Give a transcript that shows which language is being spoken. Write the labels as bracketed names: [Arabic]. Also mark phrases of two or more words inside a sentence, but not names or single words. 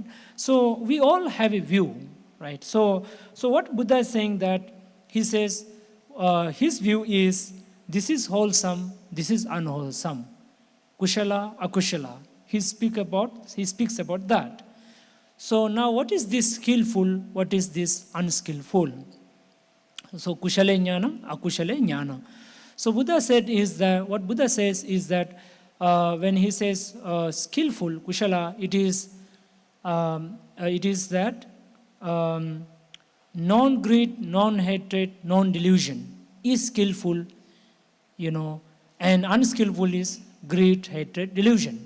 [English] So we all have a view, right? So what Buddha is saying that he says his view is this is wholesome, this is unwholesome, [Pali] kushala, akushala. [English] He speaks about that. So now what is this skillful? What is this unskillful? [Pali] So kushale jnana, akushale jnana. [English] So Buddha said what Buddha says is that when he says skillful, kushala, it is that non-greed, non-hatred, non-delusion is skillful, and unskillful is greed, hatred, delusion.